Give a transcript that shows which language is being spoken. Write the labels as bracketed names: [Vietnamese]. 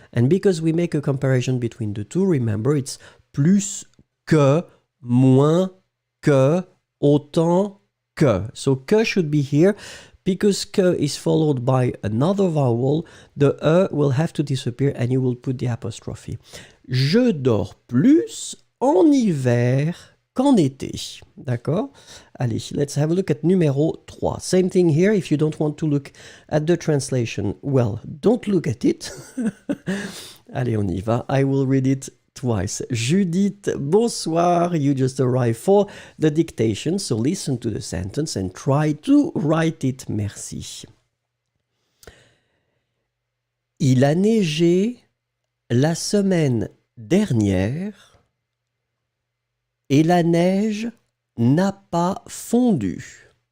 [English] And because we make a comparison between the two, remember, it's [French] plus que, moins que, autant que. [English] So que should be here. Because que is followed by another vowel, the e will have to disappear and you will put the apostrophe. [French] Je dors plus en hiver qu'en été. [English] D'accord? Allez, let's have a look at numéro 3. Same thing here. If you don't want to look at the translation, well, don't look at it. [French] Allez, on y va. [English] I will read it twice. Judith, bonsoir. You just arrived for the dictation, so listen to the sentence and try to write it. [French] Merci. Il a neigé la semaine dernière et la neige n'a pas fondu.